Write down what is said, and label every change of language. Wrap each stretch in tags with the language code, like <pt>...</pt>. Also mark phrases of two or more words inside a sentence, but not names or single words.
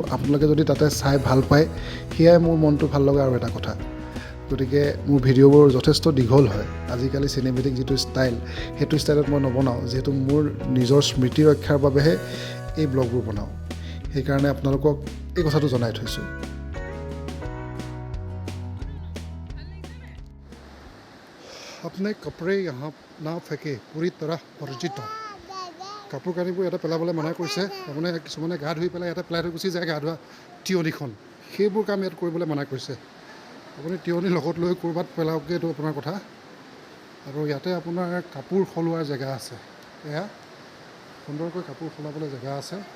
<as>আপোনালোকে যদি তাতে চাই ভাল পায়, সেয়াই মোৰ মনটো ভাল লগা আৰু এটা কথা। গতিকে মোৰ ভিডিঅ'বোৰ যথেষ্ট দীঘল হয়। আজিকালি চিনেমেটিক যিটো ষ্টাইল, সেইটো ষ্টাইলত মই নবনাওঁ, যিহেতু মোৰ নিজৰ স্মৃতি ৰক্ষাৰ বাবেহে এই ব্লগবোৰ বনাওঁ। সেইকাৰণে আপোনালোকক এই কথাটো জনাই থৈছোঁ।</as> <hi>अपने कपड़े यहाँ ना फेंके, पूरी तरह वर्जित।</hi> <as>কাপোৰ কানিবোৰ ইয়াতে পেলাবলৈ মানা কৰিছে। তাৰমানে কিছুমানে গা ধুই পেলাই ইয়াতে পেলাই থৈ গুচি যায়, গা ধোৱা তিয়নিখন, সেইবোৰ কাম ইয়াত কৰিবলৈ মানা কৰিছে। আপুনি তিয়নি লগত লৈ ক'ৰবাত পেলাওকগৈ, এইটো আপোনাৰ কথা। আৰু ইয়াতে আপোনাৰ কাপোৰ সলোৱাৰ জেগা আছে, এয়া সুন্দৰকৈ কাপোৰ সলাবলৈ জেগা আছে।</as>